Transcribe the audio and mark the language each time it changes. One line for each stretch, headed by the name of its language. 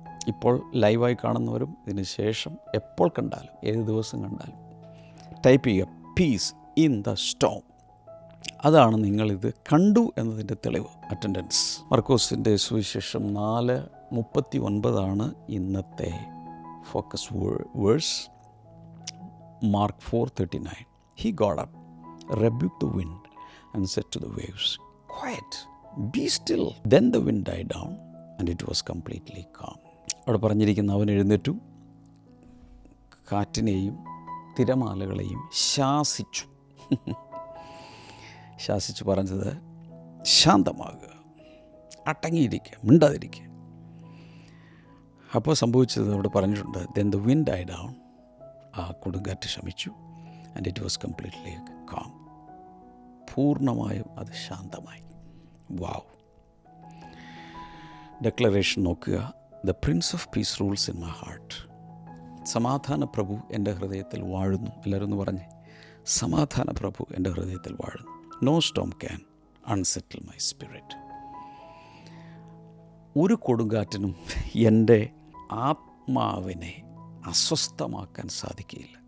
Malayalam: ഇപ്പോൾ ലൈവായി കാണുന്നവരും ഇതിന് ശേഷം എപ്പോൾ കണ്ടാലും ഏത് ദിവസം കണ്ടാലും ടൈപ്പ് ചെയ്യുക
English: Peace in the storm.
Malayalam: അതാണ് നിങ്ങളിത് കണ്ടു എന്നതിൻ്റെ തെളിവ്. അറ്റൻഡൻസ്. മർക്കോസിൻ്റെ സുവിശേഷം 4:39 ഇന്നത്തെ focus verse. Mark 4:39.
English: He got up, rebuked the wind and said to the waves, "Quiet, be still." Then the wind died down and it was completely calm.
Malayalam: അവിടെ പറഞ്ഞിരിക്കുന്ന അവൻ എഴുന്നേറ്റു, കാറ്റിനെയും തിരമാലകളെയും ശാസിച്ചു. ശാസിച്ചു പറഞ്ഞത് ശാന്തമാകുക, അടങ്ങിയിരിക്കുക, മിണ്ടാതിരിക്കുക. അപ്പോൾ സംഭവിച്ചത് അവിടെ പറഞ്ഞിട്ടുണ്ട്.
English: Then the wind died down.
Malayalam: ആ കൊടുങ്കാറ്റ് ശമിച്ചു.
English: And it was completely calm.
Malayalam: പൂർണ്ണമായും അത് ശാന്തമായി. വാവ്. ഡെക്ലറേഷൻ നോക്കുക.
English: The Prince of Peace rules in my heart.
Malayalam: സമാധാന പ്രഭു എൻ്റെ ഹൃദയത്തിൽ വാഴുന്നു. എല്ലാവരും ഒന്ന് പറഞ്ഞേ, സമാധാന പ്രഭു എൻ്റെ ഹൃദയത്തിൽ വാഴുന്നു.
English: No storm can unsettle my spirit.
Malayalam: ഒരു കൊടുങ്കാറ്റിനും എൻ്റെ ആത്മാവിനെ അസ്വസ്ഥമാക്കാൻ സാധിക്കുകയില്ല.